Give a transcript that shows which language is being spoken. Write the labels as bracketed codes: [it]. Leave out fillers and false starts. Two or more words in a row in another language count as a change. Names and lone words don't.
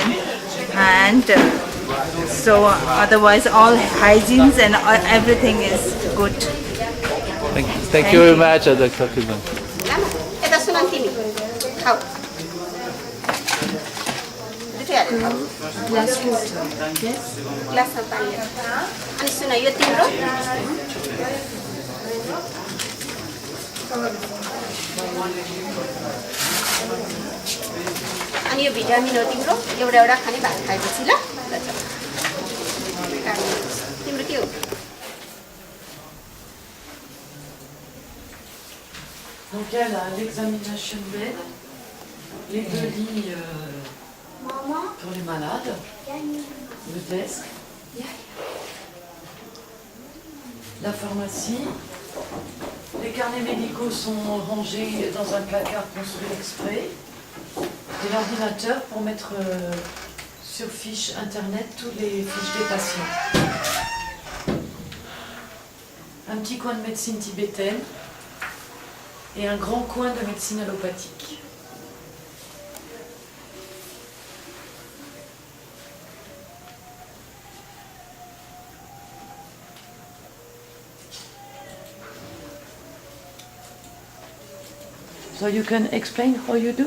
[en] And so otherwise all hygienes and everything is good. Thank you very much, Dr. Kunsang. Glass water. Yes. Glass of [ne] पानी अनि सुन यो तिम्रो अनि यो भिटामिन हो तिम्रो एउटा एउटा खाने भात खाएपछि ल तिम्रो के हो [fr] Donc il y a l' [en] examination bed, [fr] les 2 lits pour les malades, le desk, la pharmacie. Les carnets médicaux sont rangés dans un placard construit exprès. Et l'ordinateur pour mettre sur fiche internet tous les fiches des patients. Un petit coin de médecine tibétaine et un grand coin de médecine allopathique. [en] So you can explain how you do?